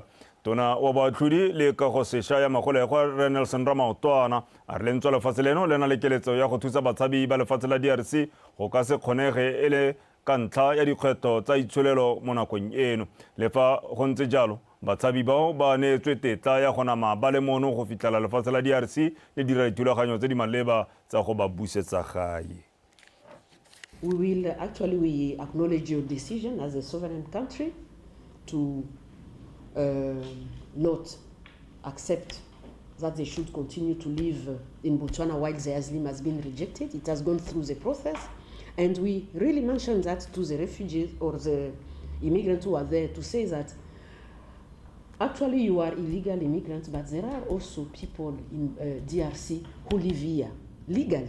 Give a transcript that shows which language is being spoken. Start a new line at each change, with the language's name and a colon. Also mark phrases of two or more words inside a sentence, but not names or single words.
Tswana: Tona wa batlhodi le ka go sešwa ya magolego Re Nelson Ramaotwana a re lentswa lefatshe leno le na le keletso ya go thusa batshabi ba lefatshe la DRC go ka se kgonege e le ka ntlha ya dikgwetlho tsa itsholelo mo nakong eno. Le fa go ntse jalo batshabi bao ba neetswe tetla ya go nama ba le mono go fitlhela lefatshe la DRC le dira dithulaganyo tse di maleba tsa go ba busetsa gae.
English: We acknowledge your decision as a sovereign country to not accept that they should continue to live in Botswana while their asylum has been rejected. It has gone through the process. And we really mentioned that to the refugees or the immigrants who are there to say that actually you are illegal immigrants, but there are also people in DRC who live here legally.